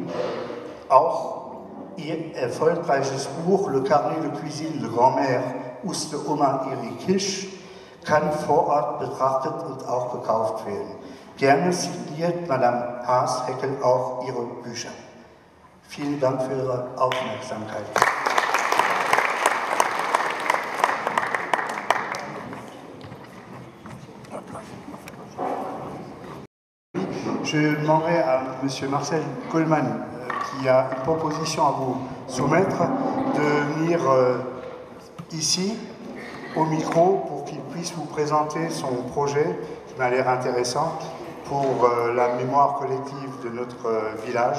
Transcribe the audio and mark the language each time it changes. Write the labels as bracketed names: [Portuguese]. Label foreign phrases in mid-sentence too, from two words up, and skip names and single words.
[German] Auch ihr erfolgreiches Buch Le Carnet de Cuisine de Grand-Mère Uste Oma Erik Hisch kann vor Ort betrachtet und auch gekauft werden. Gerne signiert Madame Haas-Heckel auch ihre Bücher. Vielen Dank für Ihre Aufmerksamkeit. [French] Je demanderai à M. Marcel Coleman, qui a une proposition à vous soumettre, de venir ici, au micro, pour qu'il puisse vous présenter son projet, qui m'a l'air intéressant, pour la mémoire collective de notre village.